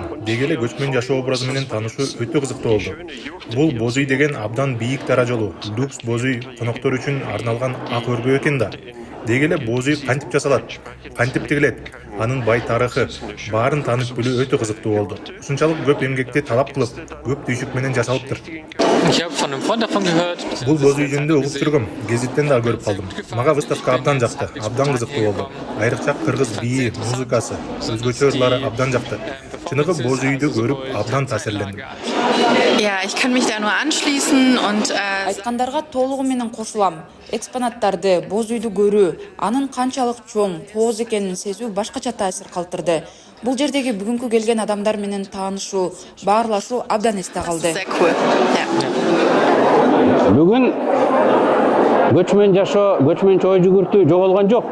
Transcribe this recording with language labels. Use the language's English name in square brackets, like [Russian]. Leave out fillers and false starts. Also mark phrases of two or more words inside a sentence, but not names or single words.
[Kyrgyz] Деги эле көчмөн жашоо образы менен таанышуу өтө кызыктуу болду. Бул боз үй деген абдан бийик дара жолу, люкс боз үй коноктор үчүн арналган ак өргө экен да. Деги эле боз үй кантип жасалат, кантип тигилет, анын бай тарыхы, баарын таанып билүү өтө кызыктуу болду. Ушунчалык көп эмгекти талап кылып, көп түйшүк менен жасалыптыр. [German] Ich habe von einem Freund davon gehört. [Kyrgyz] Бул боз үй жөнүндө угуп жүргөм, гезиттен да көрүп калдым. Мага выставка абдан жакты, абдан кызыктуу болду. Айрыкча кыргыз бийи, музыкасы, өзгөчө ырлары абдан жакты. Чыныгы боз үйдү көрүп абдан таасирлендим. [German] Ja, ich kann mich da nur anschließen und [Kyrgyz] айткандарга толугу менен кошулам. Экспонаттарды, боз үйдү көрүү, анын канчалык чоң, кооз экенин сезүү башкача таасир калтырды. Бул жердеги бүгүнкү келген адамдар менен таанышуу, баарлашуу абдан эсте калды. Бүгүн көчмөн жашоо, көчмөнчү ой жүгүртүү жоголгон жок.